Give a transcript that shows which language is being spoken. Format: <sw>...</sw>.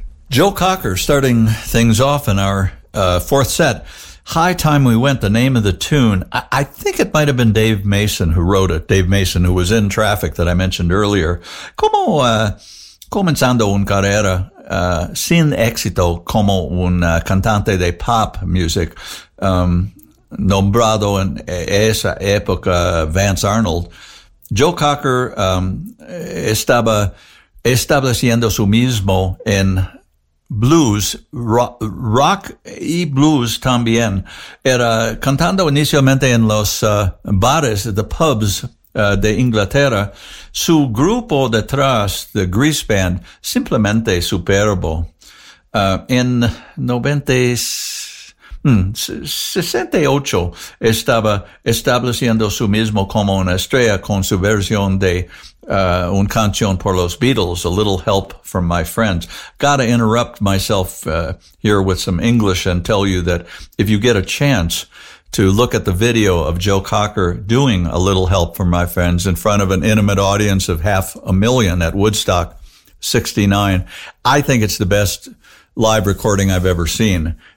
<en>Joe Cocker starting things off in our fourth set. High Time We Went, the name of the tune. I think it might have been Dave Mason who wrote it. Dave Mason, who was in Traffic that I mentioned earlier.</en> <es>Como comenzando un carrera sin éxito como un cantante de pop music, nombrado en esa época Vance Arnold. Joe Cocker estaba estableciendo su mismo en blues, rock y blues también. Era cantando inicialmente en los bares,</es> <en>the pubs</en> <es>de Inglaterra. Su grupo detrás, the Grease Band, simplemente superbo. En 68 estaba estableciendo su mismo como una estrella con su versión de un canción por los Beatles, A Little Help from My Friends.</es> <en>Gotta interrupt myself here with some English and tell you that if you get a chance to look at the video of Joe Cocker doing A Little Help from My Friends in front of an intimate audience of 500,000 at Woodstock 69, I think it's the best live recording I've ever seen.</en>